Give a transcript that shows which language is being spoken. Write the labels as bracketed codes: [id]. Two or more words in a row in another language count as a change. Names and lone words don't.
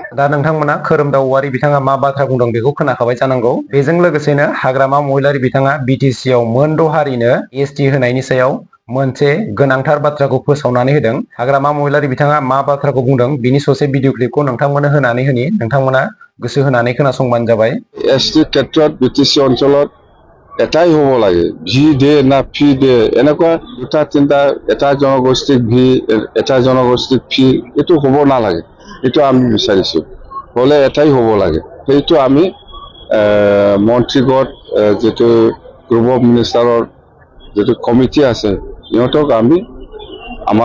[brx] दा नोंथांमोना खोरोमदाव औवारि बिथाङा मा बाथ्रा बुंदों बेखौ खोनाखाबाय जानांगौ। बेजों लोगोसेनो हाग्रामा महिलारि बिथाङा बिटिसि आव मोन 6 हारिनो एसटि होनायनि सायाव मोनसे गोनांथार बाथ्राखौ फोसावनानै होदों। हाग्रामा महिलारि बिथाङा मा बाथ्राखौ बुंदों बिनि ससे [en] video clipखौ [brx] नोंथांमोननो होनानै होनि। नोंथांमोना गोसो होनानै खोनासंबानो जाबाय। [as] एसटी ক্ষেত্ৰত বিটিসি অঞ্চলত এটাই হ'ব লাগে, ভি দে না ফি দে, এনেকুৱা দুটা তিনিটা, এটা জনগোষ্ঠীক ভি এটা জনগোষ্ঠীক ফি, এইটো হ'ব নালাগে। এইটো আমি বিচাৰিছোঁ, হ'লে এটাই হ'ব লাগে। সেইটো আমি মন্ত্ৰীগত যিটো [en] group of ministerৰ [as] যিটো কমিটি আছে সিহঁতক আমি আমাৰ